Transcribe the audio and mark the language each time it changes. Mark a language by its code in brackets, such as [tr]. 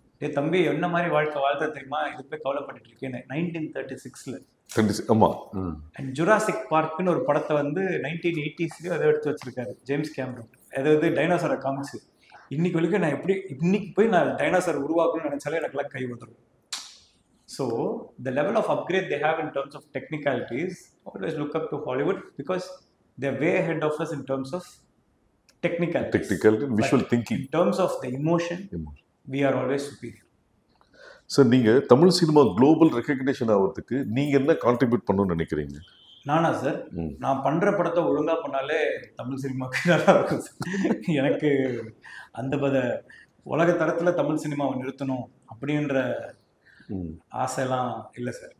[ta] ஏ தம்பி என்ன மாதிரி வாழ்க்கை தெரியுமா, இது போய் கவலைப்பட்டு இருக்கேன். 1936ல ஆமா. அண்ட் ஜுராசிக் பார்க்னு ஒரு படத்தை வந்து 1980ஸ்லயோ அதை எடுத்து வச்சிருக்காரு ஜேம்ஸ் கேமரூன். அதாவது டைனோசரை காமிச்சு இன்னைக்கு வரைக்கும் நான் எப்படி இன்னைக்கு போய் நான் டைனோசர் உருவாக்கணும்னு நினைச்சாலே எனக்குலாம் கை வந்துடும். [en] So the level of upgrade they have in terms of technicalities, always look up to Hollywood because they're way ahead of us in terms of technical visual thinking. In terms of the emotion, we are always superior. [ta] Sir, நீங்க Tamil cinema global recognition ஆகிறதுக்கு நீங்க என்ன contribute பண்ணணும்னு நினைக்கிறீங்க? நானா sir, நான் பண்ற படத்தை ஒழுங்கா பண்ணாலே தமிழ் சினிமாவுக்கு நல்லா இருக்கும் சார். எனக்கு அந்த உலக தரத்துல தமிழ் சினிமாவை நிறுத்தணும் அப்படின்ற ஆசைலாம் இல்லை சார்.